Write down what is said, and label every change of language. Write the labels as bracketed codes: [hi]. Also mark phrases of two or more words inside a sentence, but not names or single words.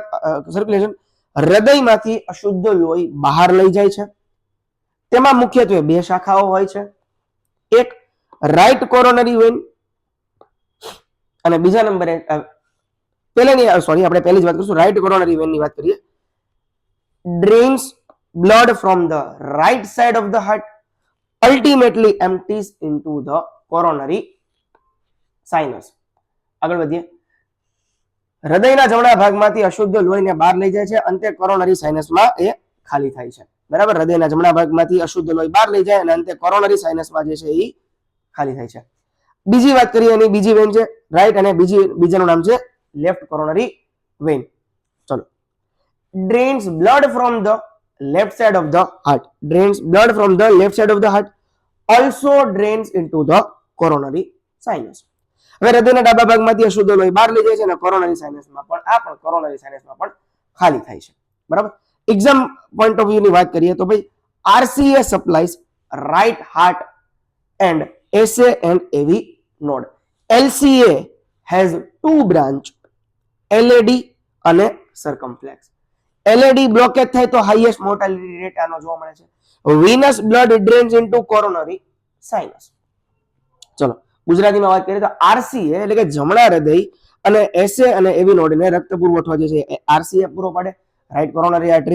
[en] venous coronary circulation [gu] હૃદયમાંથી અશુદ્ધ લોહી બહાર લઈ જાય છે. તેમાં મુખ્યત્વે બે શાખાઓ હોય છે, એક [en] right coronary vein [gu] અને બીજા નંબરે આપણે પહેલી જ વાત કરીશું, [en] right coronary [gu] વેનની વાત કરીએ. [en] ડ્રેન્સ blood from the right side of the heart, ultimately empties into the coronary sinus. [gu] આગળ વધીએ. હૃદયના જમણા ભાગમાંથી અશુદ્ધ લોહીને બહાર લઈ જાય છે, અંતે કોરોનરી સાઇનસમાં એ ખાલી થાય છે. બરાબર, હૃદયના જમણા ભાગમાંથી અશુદ્ધ લોહી બહાર લઈ જાય અને અંતે કોરોનરી સાઇનસમાં જે છે એ ખાલી થાય છે. બીજી વાત કરીએ એની બીજી વેન છે રાઈટ અને બીજાનું નામ છે [en] left coronary vein. [gu] ચલો. [en] Drains blood from the left side of the heart, drains blood from the left side of the heart, also drains into the coronary sinus. [gu] હવે હૃદયના ડાબા ભાગમાંથી અશુદ્ધ લોહી બહાર લઈ જાય છે અને કોરોનરી સાઇનસમાં પણ કોરોનરી સાઇનસમાં પણ ખાલી થાય છે. [en] બરાબર, exam point of view [gu] ની વાત કરીએ તો ભાઈ [en] RCA supplies right heart and SA and AV node. LCA has two branch, LAD અને circumflex. [gu] LAD બ્લોકેજ થાય તો [en] highest mortality rate [gu] આનો જોવા મળે છે. [en] venous blood drains into coronary sinus. [gu] ચલો ગુજરાતીમાં વાત કરીએ તો RCA એટલે કે જમણા હૃદય અને SA અને AV નોડને રક્ત પુરવઠો જે છે RCA પૂરો પાડે, [en] right coronary artery.